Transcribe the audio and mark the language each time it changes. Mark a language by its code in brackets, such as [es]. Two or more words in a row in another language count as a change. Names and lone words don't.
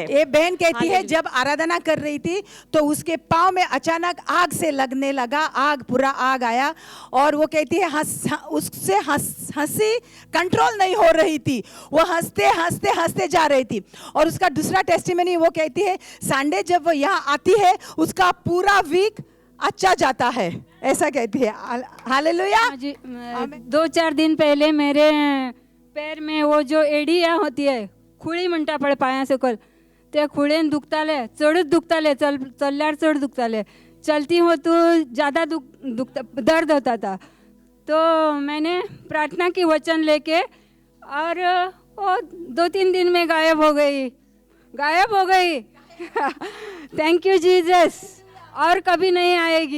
[hi] ये बहन कहती है जब आराधना कर रही थी तो उसके पाँव में अचानक आग से लगने लगा, पूरा आग आया, और वो कहती है उससे हंसी कंट्रोल नहीं हो रही थी, वो हंसते हंसते हंसते जा रही थी। और उसका दूसरा टेस्टिमनी वो कहती है संडे जब वो यहाँ आती है उसका पूरा वीक अच्छा जाता है, ऐसा कहती है। हालेलुया जी। 2-4 दिन पहले मेरे पैर में वो जो एडिया होती है, [kok] खुळी म्हणटा पडे पाया सकल, ते खुळेन दुखताले, चढच दुखताले, चलल्यार चढ दुखताले, [hi] चलती हो तो ज़्यादा दर्द होता था। तो मैंने प्रार्थना की वचन लेके, और वो 2-3 दिन में गायब हो गई। [en] thank you Jesus, [hi] और कभी नहीं आएगी।